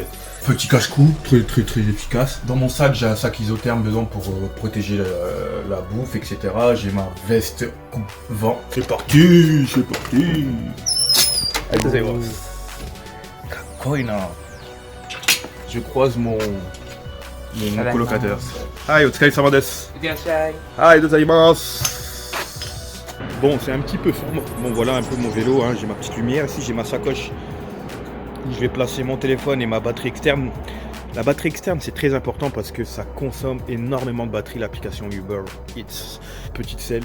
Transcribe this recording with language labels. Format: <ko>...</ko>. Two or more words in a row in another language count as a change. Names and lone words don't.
<fr>Petit cache-cou, très efficace. Dans mon sac, j'ai un sac isotherme dedans pour protéger la bouffe, etc. J'ai ma veste coupe-vent. C'est parti. Je croise mon colocataire.</fr> <ja>はい、お疲れ様です。はい、ございます.</ja> <fr>Bon, c'est un petit peu sombre. Bon, voilà un peu mon vélo. J'ai ma petite lumière ici, j'ai ma sacoche. Je vais placer mon téléphone et ma batterie externe. La batterie externe, c'est très important parce que ça consomme énormément de batterie, l'application Uber Eats. Petite selle.</fr>